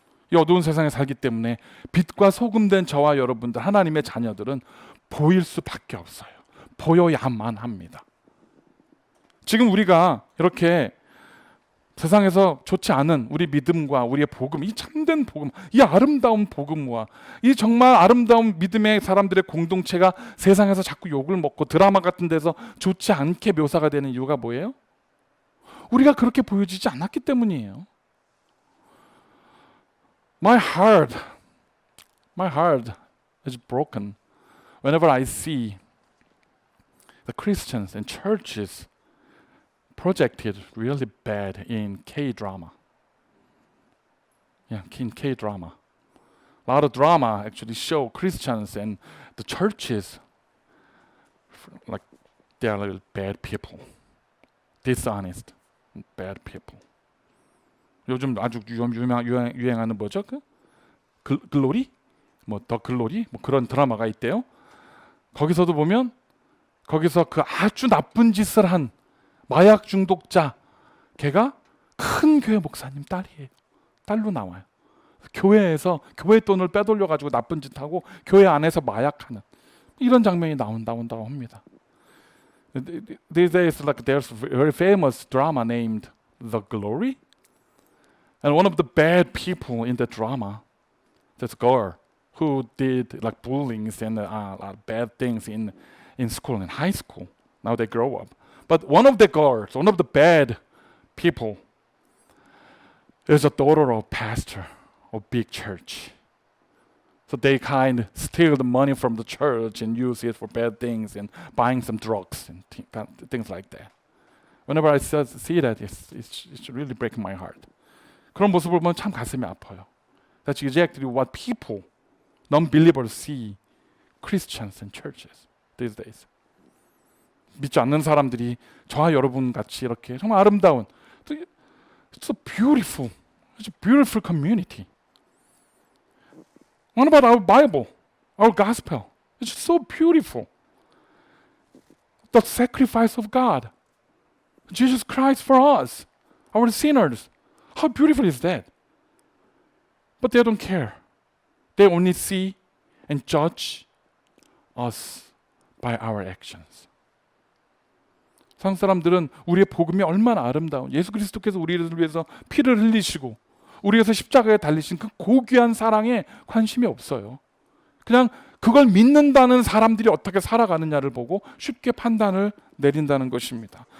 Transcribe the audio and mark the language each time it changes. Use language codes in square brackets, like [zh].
[ko] 이 어두운 세상에 살기 때문에 빛과 소금된 저와 여러분들 하나님의 자녀들은 보일 수밖에 없어요. 보여야만 합니다. 지금 우리가 이렇게 세상에서 좋지 않은 우리 믿음과 우리의 복음, 이 참된 복음, 이 아름다운 복음과 이 정말 아름다운 믿음의 사람들의 공동체가 세상에서 자꾸 욕을 먹고 드라마 같은 데서 좋지 않게 묘사가 되는 이유가 뭐예요? 우리가 그렇게 보여지지 않았기 때문이에요. [en] My heart is broken whenever I see the Christians and churches projected really bad in K-drama. Yeah, in K-drama. A lot of drama actually show Christians and the churches like they are little bad people, dishonest, bad people. [ko] 요즘 아주 유행하는 뭐죠? 글로리? 뭐 더 글로리? 뭐 그런 드라마가 있대요. 거기서도 보면 거기서 그 아주 나쁜 짓을 한 마약 중독자 걔가 큰 교회 목사님 딸이에요. 딸로 나와요. 교회에서 교회 돈을 빼돌려 가지고 나쁜 짓 하고 교회 안에서 마약하는 이런 장면이 나온다고 합니다. [en] These days, like there's a very famous drama named The Glory, and one of the bad people in the drama, this girl who did like bullying and a lot of bad things in school, in high school. Now they grow up. But one of the girls, one of the bad people, is a daughter of pastor of big church. So they kind of steal the money from the church and use it for bad things and buying some drugs and things like that. Whenever I see that, it's really breaking my heart. [ko] 그런 모습을 보면 참 가슴이 아파요. [en] That's exactly what people, non-believers see Christians and churches these days. [ko] 믿지 않는 사람들이 저와 여러분 같이 이렇게 정말 아름다운, [en] it's so beautiful, it's a beautiful community. What about our Bible, our gospel? It's so beautiful. The sacrifice of God, Jesus Christ for us, our sinners. How beautiful is that? But they don't care. They only see and judge us by our actions. [ko] 세상 사람들은 우리의 복음이 얼마나 아름다운, 예수 그리스도께서 우리를 위해서 피를 흘리시고 우리 위해서 십자가에 달리신 그 고귀한 사랑에 관심이 없어요. 그냥 그걸 믿는다는 사람들이 어떻게 살아가느냐를 보고 쉽게 판단을 내린다는 것입니다.